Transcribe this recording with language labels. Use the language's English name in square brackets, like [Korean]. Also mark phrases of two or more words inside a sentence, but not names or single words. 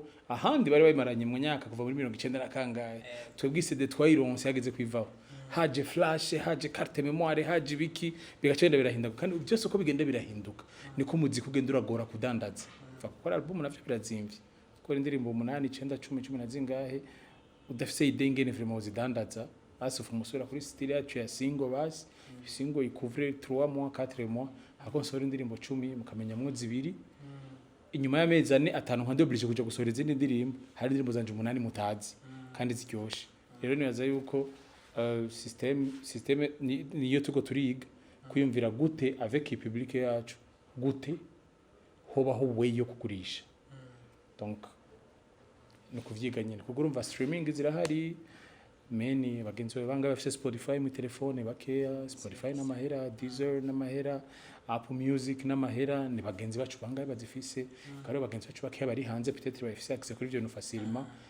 [Rundi] ahandi bari bayimaranye mu myaka kuva muri 1990 na kangahe twebwe CD twayironse yageze kwivaho haje flash haje [French] carte memoire [Rundi] haje biki bigacenda birahinduka kandi byose uko bigenda birahinduka niko umuziki ugenda uragora kudandaza gukora album navyo birazimvye gukora indirimbo 8 9 10 10 na zingahe udafise idengene vraiment uzidandaza basi umusura kuri style yacu ya single basi single ikouvre [French] 3 mois 4 mois [Rundi] akonsora indirimbo 10 mukamenya mwo zibiri inyuma y'amezi ane atanu nkande oblige kuja gusohora izindi ndirimbo hari indirimbo zanje 8 mutazi kandi ziryoshe rero nibaza yuko system niyo tuko turiga kuyumvira gute [French] avec public [Rundi] yacu gute hobaho way yo kugurisha donc no kuvyiga nyine kuko urumva streaming zirahari meni bagenzi banga bafite Spotify mu telefone bakeya Spotify n'amahera Deezer n'amahera Apple Music n'amahera ni bagenzi bacu banga bazifise kare bagenzi bacu bakeya bari hanze peut-être bafise access kuri ibyo no facilement